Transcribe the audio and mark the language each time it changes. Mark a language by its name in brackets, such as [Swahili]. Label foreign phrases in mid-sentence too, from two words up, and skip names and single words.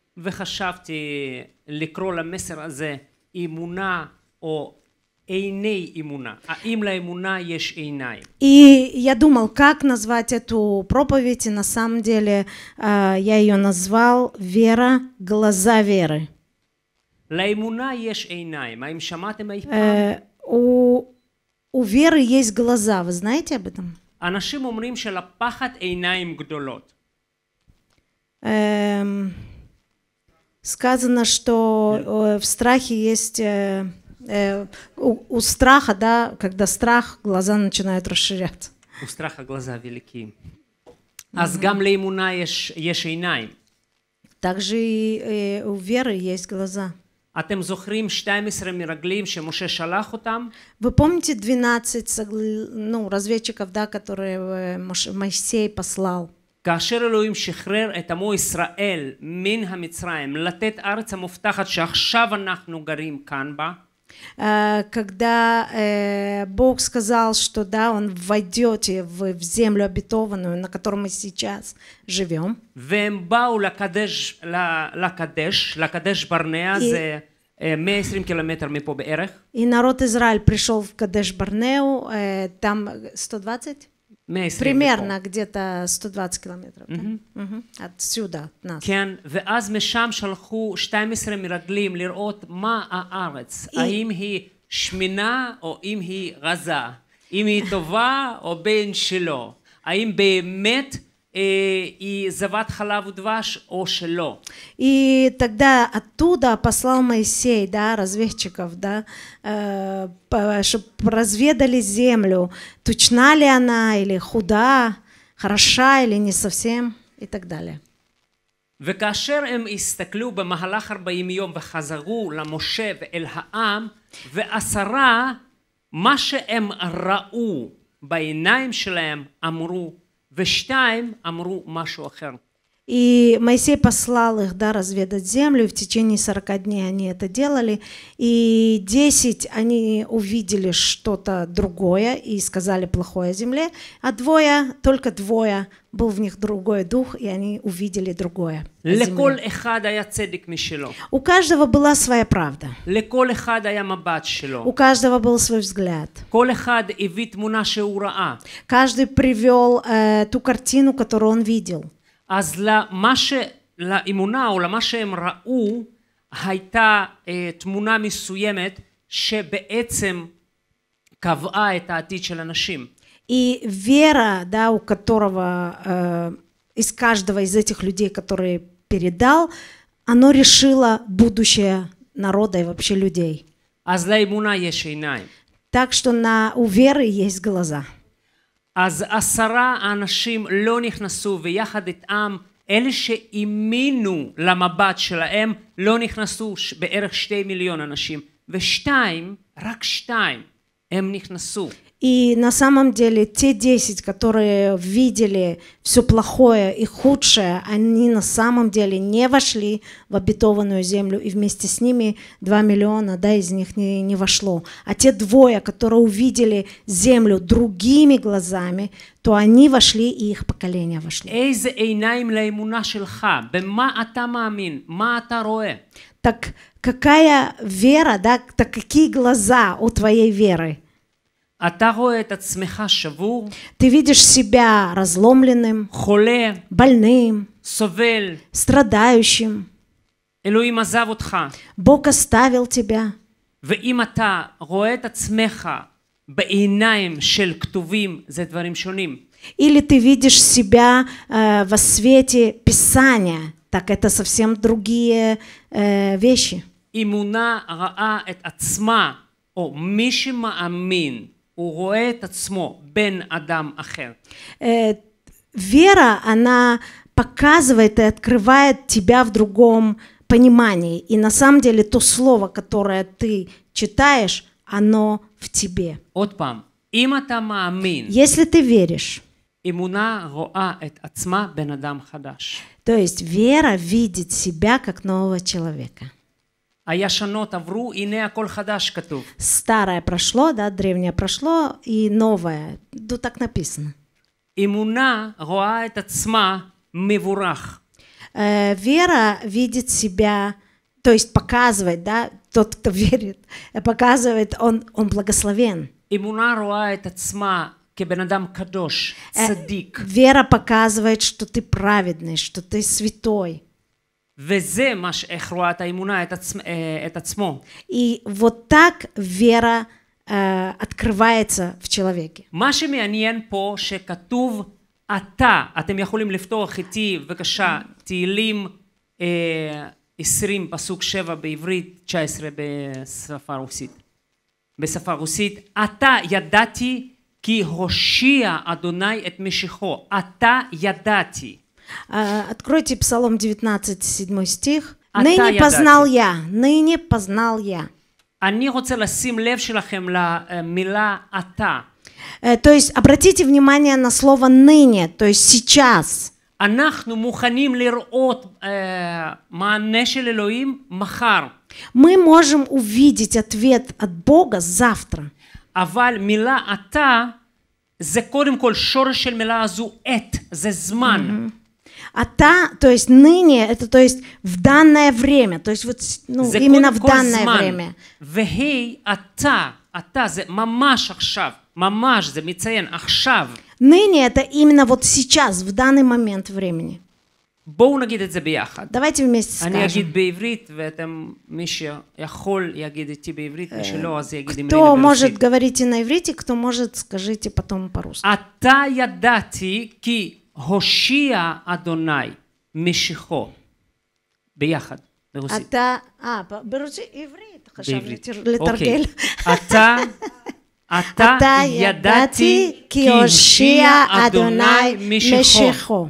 [Hebrew] וחשבתי לקרוא למסר הזה אמונה או עיני אמונה. האם לאמונה יש עיניים? [Russian] И я думал, как назвать эту проповедь, и на самом деле я ее назвал «Вера, глаза веры». [Hebrew] לאמונה יש עיניים. האם שמעתם אי פעם? [Russian] У веры есть глаза, вы знаете об этом? [Hebrew] אנשים אומרים שלפחד עיניים גדולות. [Russian] Сказано, что в страхе есть... у страха, да, когда страх, глаза начинают расширяться. У страха глаза велики. [Hebrew] אז גם לאמונה יש עיניים. [Russian] Также и у веры есть глаза. [Hebrew] אתם זוכרים 12 מרגלים שמשה שלח אותם? [Russian] Вы помните 12 разведчиков, да, которые Моисей послал? [Hebrew] כאשר אלוהים שחרר את עמו ישראל מן המצרים לתת ארץ המובטחת שעכשיו אנחנו גרים כאן בה, [Russian] когда Бог сказал, что да, он войдете в землю обетованную, на которой мы сейчас живем. [Hebrew] והם באו לקדש ברנע, זה 120 километров מפה בערך. [Russian] И народ Израиль пришел в Кадеш-Барнеу, там 120? примерно где-то 120 километров отсюда, от нас. [Hebrew] כן, ואז משם שלחו 12 מרגלים לראות מה הארץ, האם היא שמינה או אם היא רזה, אם היא טובה או בין שלא, האם באמת היא זבת חלב ודבש או שלא. [Russian] И тогда оттуда послал Моисей, да, разведчиков, да, чтобы разведали землю, точна ли она или худа, хороша или не совсем и так далее. [Hebrew] וכאשר הם הסתכלו במהלך 40 יום וחזרו למשה ואל העם, ועשרה מה שהם ראו בעיניים שלהם אמרו, ושתיים אמרו משהו אחר. [Russian] И Моисей послал их, да, разведать землю, и в течение 40 дней они это делали, и 10 они увидели что-то другое и сказали плохое о земле, а только двое, был в них другой дух, и они увидели другое о земле. У каждого была своя правда. У каждого был свой взгляд. Каждый привел ту картину, которую он видел. [Hebrew] אז לאמונה או למה שהם ראו הייתה תמונה מסוימת שבעצם קבעה את העתיד של אנשים. [Russian] И вера, да, у которого из каждого из этих людей, который передал, оно решило будущее народа и вообще людей. [Hebrew] אז לאמונה יש עיניים. [Russian] Так что у веры есть глаза. [Hebrew] אז 10 האנשים לא נכנסו ויחד איתם אלה שהאמינו למבט שלהם לא נכנסו בערך 2 מיליון אנשים רק 2 הם נכנסו. [Russian] И на самом деле те 10, которые видели все плохое и худшее, они на самом деле не вошли в обетованную землю, и вместе с ними 2 миллиона, да, из них не вошло. А те 2, которые увидели землю другими глазами, то они вошли, и их поколение вошло. [Hebrew] איזה עיניים לאמונה שלך? במה אתה מאמין? מה אתה רואה? [Russian] Так какая вера, да, так какие глаза у твоей веры? [Hebrew] אתה רואה את עצמך שבור? [Russian] Ты видишь себя разломленным, [Hebrew] חולה, [Russian] больным, [Hebrew] סובל, [Russian] страдающим. [Hebrew] אלוהים עזב אותך. [Russian] Бог оставил тебя. [Hebrew] ואם אתה רואה את עצמך בעיניים של כתובים, זה דברים שונים. [Russian] Или ты видишь себя во свете Писания, так это совсем другие вещи. [Hebrew] אמונה ראה את עצמה, או מי שמאמין, הוא רואה את עצמו בן אדם אחר. [Russian] Вера, она показывает и открывает тебя в другом понимании. И на самом деле то слово, которое ты читаешь, оно в тебе. [Hebrew] עוד פעם, אם אתה מאמין, [Russian] если ты веришь, [Hebrew] אמונה רואה את עצמה בן אדם חדש. [Russian] То есть вера видит себя как нового человека. [Hebrew] הישנות עברו, הנה הכל חדש כתוב. [Russian] Старое прошло, да, древнее прошло, и новое. Тут так написано. [Hebrew] אמונה רואה את עצמה מבורך. [Russian] Вера видит себя, то есть показывает, да, тот, кто верит, показывает, он благословен. [Hebrew] אמונה רואה את עצמה כבן אדם קדוש, צדיק. [Russian] Вера показывает, что ты праведный, что ты святой. [Hebrew] וזה איך רואה את האמונה את עצמו. [Russian] И вот так вера открывается в человеке. [Hebrew] מה שמעניין פה שכתוב אתה, אתם יכולים לפתוח איתי בבקשה תהילים 20 פסוק 7 בעברית, 19 בשפה רוסית. אתה ידעתי כי הושיע אדוני את משיחו. אתה ידעתי. [Russian] Откройте Псалом 19, 7 стих. Ныне познал я. [Hebrew] אני רוצה לשים לב שלכם למילה אתה. [Russian] То есть обратите внимание на слово ныне, то есть сейчас. [Hebrew] אנחנו מוכנים לראות מענה של אלוהים מחר. [Russian] Мы можем увидеть ответ от Бога завтра. [Hebrew] אבל מילה אתה זה קודם כל שורש של מילה הזו עת, זה זמן. [Russian] Ата, то есть ныне, это то есть в данное время, то есть вот именно в данное время. [Hebrew] והי אתה זה ממש עכשיו, ממש זה מציין עכשיו. [Russian] Ныне это именно вот сейчас, в данный момент времени. [Hebrew] בואו נגיד את זה ביחד. [Russian] Давайте вместе скажем. [Hebrew] אני אגיד בעברית ואתם מי שיכול יגיד איתי בעברית, מי שלא אז יגיד עם [Russian] Кто может говорите на иврите, кто может скажите потом по-русски. [Hebrew] אתה ידעתי כי הושיע אדוני משיחו. ביחד, ברוסית. ברוסית, עברית, חשבתי לתרגל. אתה ידעתי כי הושיע אדוני משיחו.